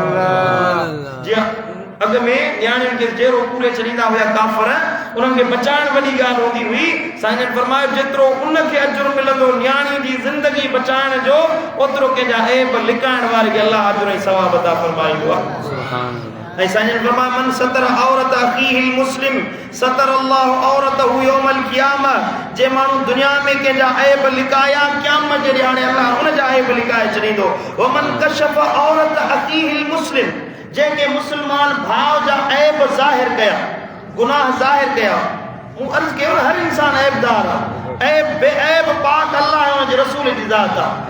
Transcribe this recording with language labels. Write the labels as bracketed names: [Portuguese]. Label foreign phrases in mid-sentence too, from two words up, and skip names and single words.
[Sindhi] जीअं अॻ में न्याणियुनि खे जहिड़ो पूरे छॾींदा हुया काफ़र, उन्हनि खे बचाइण वॾी ॻाल्हि हूंदी हुई। साईं जन फरमायो जेतिरो उनखे अजुर मिलंदो न्याणी जी ज़िंदगी बचाइण जो, ओतिरो कंहिंजा ऐब लिकाइण वारे खे अलाह अजुर ऐं सवाब अता फरमाईंदो आहे। ऐं साईं जन फरमायो [Arabic] من ستر عورة أخيه المسلم ستر الله عورته يوم القيامة. [Sindhi] जे माण्हू दुनिया में कंहिंजा ऐब लिकाया, क़यामत जे ॾींहुं अलाह उनजा ऐब लिकाए छॾींदो। [Arabic] ومن كشف عورة أخيه المسلم, [Sindhi] जेके मुस्लमान भाउ जा ऐब ज़ाहिर कया, गुनाह ज़ाहिर कया। मूं अर्ज़ कयो न, हर इंसान ऐबदार आहे, ऐब बेऐब पाक अल्लाह ऐं उनजे रसूल जी ज़ात आहे।